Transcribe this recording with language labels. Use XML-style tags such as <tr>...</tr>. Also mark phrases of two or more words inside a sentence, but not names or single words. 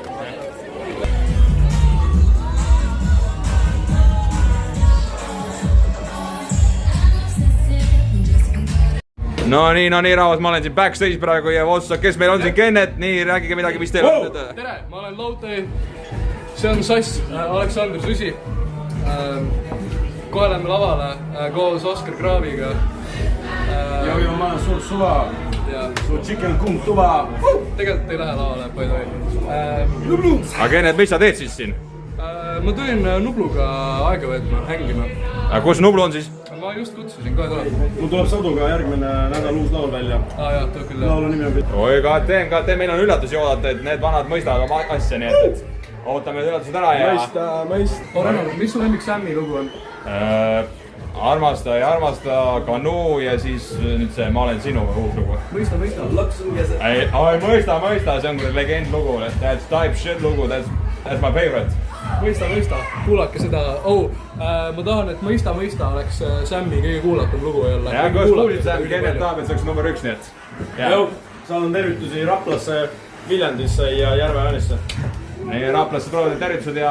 <et>No nii rahvas, ma olen siin backstage praegu ja otsustab, kes meil on siin Kennet, nii räägige midagi, mis teil on. Tere, ma olen Lautei, see on Sass, Aleksandr Süsi. Kohe lähme lavale koos Oskar Kraaviga. Joo, ma olen suur suva, suur chicken kung tuva. Tegelikult ei lähe lavale,</et> <en>by the way.</en> <et>Aga Kennet, mis sa teed siis siin? Ma tulin Nubluga aega võtma, hängima. Aga kus Nublu on siis? Ma just kutsusin, kohe tuleb. Mul tuleb Sõduga järgmine nädal uus laul välja. Jah, tuleb küll. Laulu nimi on Pitt. Oi, KT, meil on üllatusi oodata, et need vanad mõistavad asja, nii et ootame üllatused ära ja... Mõist. Renno, mis su lemmik Sammi lugu on? Armasta ja armasta, Kanu ja siis nüüd see Ma olen sinu uus lugu. Mõista. Ei, mõista, see on legend lugu,</et> <en>that's type shit lugu, that's my favorite.</en> <et>Mõista, kuulake seda. Ma tahan, et Mõista oleks Sammi kõige kuulatum lugu ei olla. Ja kus kuulid Sam, Kennet tahab, et see oleks number 1, nii et... Joo, saadan tervitusi Raplasse, Viljandisse ja Järve-Jaanisse. Nii, Raplasse tulevad tervitused ja...</et>